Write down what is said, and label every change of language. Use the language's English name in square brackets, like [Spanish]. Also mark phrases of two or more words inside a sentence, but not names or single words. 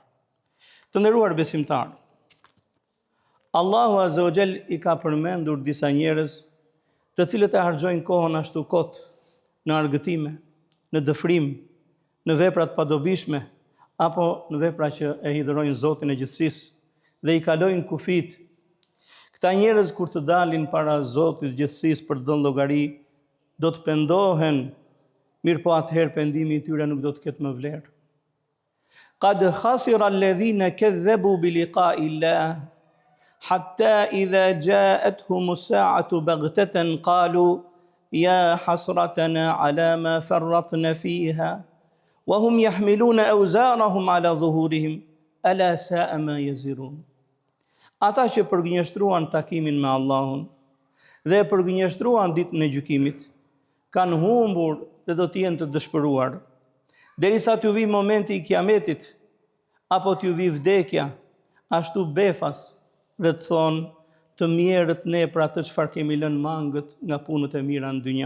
[Albanian] Të nderuar besimtarë, Allahu [Arabic] عز وجل [Albanian] i ka përmendur disa njerëz të cilët e harxojnë kohën ashtu kot në argëtime, në dëfrim, në vepra të padobishme apo në vepra që e hidhërojnë Zotin e gjithësisë dhe i kalojnë kufit. Këta njerëz kur të dalin para Zotit të gjithësisë për dhënë llogari, do të pendohen, mirë po atëherë pendimi i tyre nuk do të ketë më vlerë. [Arabic] قد خسر الذين كذبوا بلقاء الله. حتى إذا جاءتهم الساعة بغتة قالوا يا حسرتنا على ما فرطنا فيها وهم يحملون أوزارهم على ظهورهم ألا ساء ما يزرون. [Albanian] Ata që përgënjeshtruan takimin me Allahun dhe përgënjeshtruan ditën e gjykimit, kanë humbur dhe do të jenë të dëshpëruar. Derisa t'ju vi momenti i kiametit, apo t'ju vi vdekja, ashtu befas dhe të thonë të mjerët ne për atë çfarë kemi lënë mangët nga punët e mira në dynja.